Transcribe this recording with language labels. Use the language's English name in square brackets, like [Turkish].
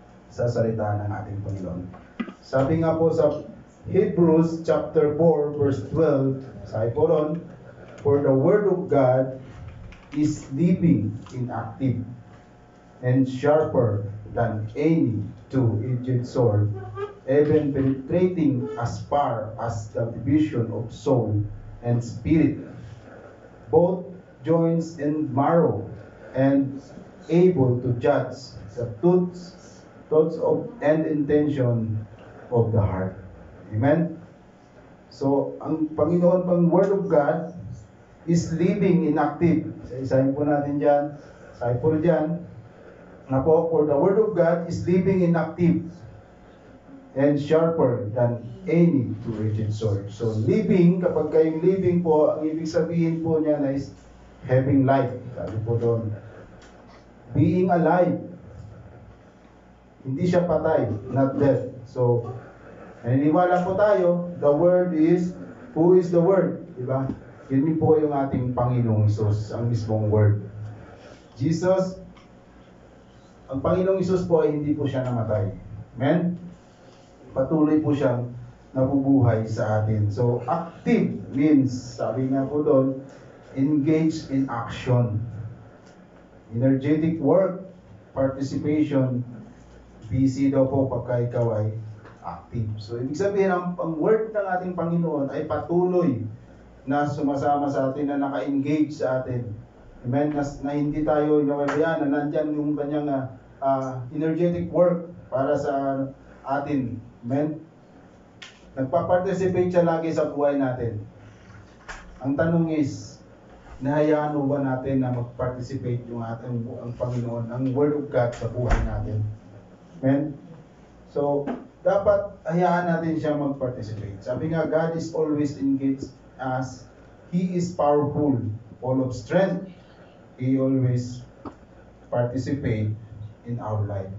[Filipino] Sa salita ng ating Panginoon. Sabi nga po sa [English] Hebrews chapter 4 verse 12, [Filipino] sabi po ron, [English] for the Word of God is living and active and sharper than any two-edged sword, even penetrating as far as the division of soul and spirit, both joints and marrow, and able to judge the thoughts of and intention of the heart. Amen? [Filipino] So, ang Panginoon, ang [English] Word of God is living and active. [Filipino] Isahin po natin dyan. Sabi po dyan, na po, [English] for the Word of God is living and active and sharper than any two-edged sword. [Filipino] So, living, kapag kayong living po, ang ibig sabihin po niya na [English] is having life. [Filipino] Sabi po doon, [English] being alive. [Filipino] Hindi siya patay, [English] not dead. So, [Filipino] naniniwala po tayo, [English] the Word is, who is the Word? [Filipino] Diba? Yun po yung ating Panginoong Isus, ang mismong Word. Jesus, ang Panginoong Isus po ay hindi po siya namatay. Amen? Patuloy po siyang nabubuhay sa atin. [English] So, active means, [Filipino] sabi nga po doon, [English] engage in action. [Filipino] Energetic work, participation, busy daw po pagka ikaw ay active. So, ibig sabihin, ang word ng ating Panginoon ay patuloy na sumasama sa atin, na naka-engage sa atin. Amen? Na hindi tayo nawawayan, na nandyan yung kanyang energetic work para sa atin. Amen? Nagpa-participate siya lagi sa buhay natin. Ang tanong is, nahayaan mo ba natin na mag-participate yung ating ang Panginoon, ang Word of God sa buhay natin? Amen? So, dapat hayaan natin siya mag-participate. [English] Sabi nga, God is always engaged as He is powerful, full of strength. He always participate in our life.